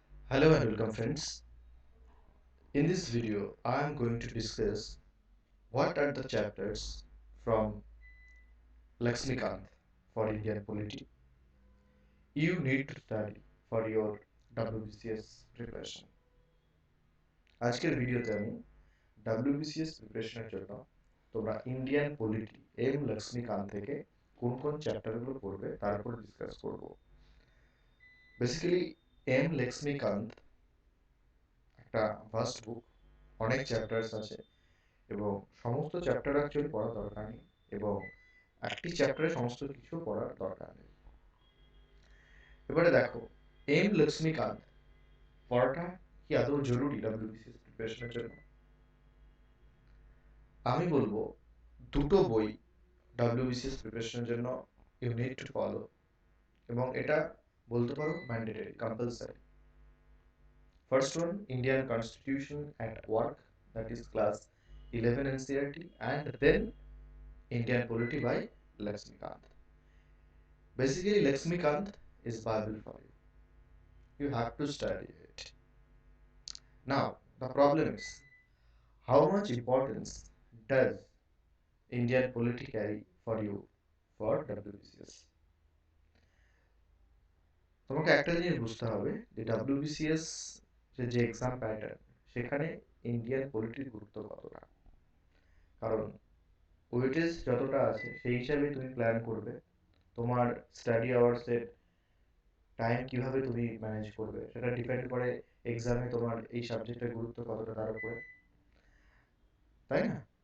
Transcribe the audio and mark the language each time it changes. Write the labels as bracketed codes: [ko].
[en] Hello and welcome friends. In this video, I am going to discuss what are the chapters from Laxmikant for Indian polity you need to study for your WBCS preparation. [bn] আজকের ভিডিওতে আমি WBCS প্রিপারেশনের জন্য তোমরা Indian polity M Laxmikant থেকে কোন কোন চ্যাপ্টারগুলো পড়বে তার উপর ডিসকাস করব। বেসিক্যালি এম লক্ষ্মীকান্ত একটা ভাস্ট বুক, অনেক চ্যাপ্টার্স আছে এবং সমস্ত চ্যাপ্টার অ্যাকচুয়ালি পড়া দরকার নেই এবং একটি চ্যাপ্টারে সমস্ত কিছু পড়ার দরকার নেই। এবারে দেখো, এম লক্ষ্মীকান্ত পড়াটা কি আদৌ জরুরি ডাব্লিউবিসিএস প্রিপারেশনের জন্য? আমি বলবো দুটো বই ডাব্লিউবিসিএস প্রিপারেশনের জন্য [en] you need to follow, [bn] এবং এটা বলতে পারো mandatory, compulsory. [en] First one, Indian constitution at work, that is class 11 NCERT, and then Indian polity by Laxmikant. Basically, Laxmikant is Bible for you. You have to study it. Now, the problem is, how much importance does Indian polity carry for you for WBCS? [bn] তোমাকে একটা জিনিস বুঝতে হবে যে WBCS যে exam pattern, সেখানে Indian পলিটির গুরুত্ব কতটা। কারণ ওয়েটেজ যতটা আছে সেই হিসাবে তুমি প্ল্যান করবে, তোমার স্টাডি আওয়ার্সের টাইম কিভাবে তুমি ম্যানেজ করবে সেটা ডিপেন্ড করে এক্সামে তোমার এই সাবজেক্টের গুরুত্ব কতটা তার উপরে, তাই না?